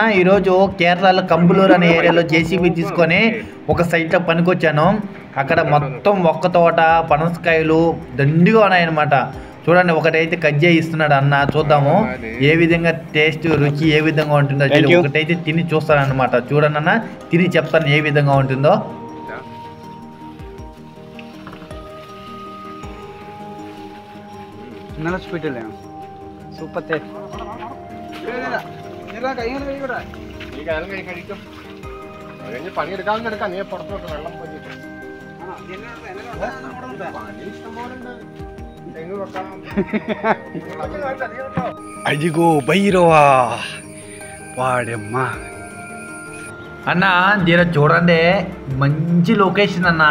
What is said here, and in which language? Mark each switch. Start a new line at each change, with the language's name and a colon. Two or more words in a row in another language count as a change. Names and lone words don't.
Telugu: ఈరోజు కేరళలో కంబులూరు అనే ఏరియాలో జేసీబీ తీసుకొని ఒక సైట్లో పనికొచ్చాను. అక్కడ మొత్తం ఒక్క తోట పనసకాయలు దండిగా ఉన్నాయన్నమాట. చూడండి, ఒకటైతే కజ్జా ఇస్తున్నాడు అన్న. చూద్దాము ఏ విధంగా టేస్ట్ రుచి ఏ విధంగా ఉంటుందో. ఒకటైతే తిని చూస్తానన్నమాట. చూడండి అన్న, తిని చెప్తాను ఏ విధంగా ఉంటుందో.
Malayalam: സൂപ്പർ പണിയെടുക്കാൻ നീ പുറത്തോട്ട് വെള്ളം പോയിട്ട്
Telugu: అదిగో భైరవా వాడమ్మా అన్న. దీని చూడండి, మంచి లొకేషన్ అన్న.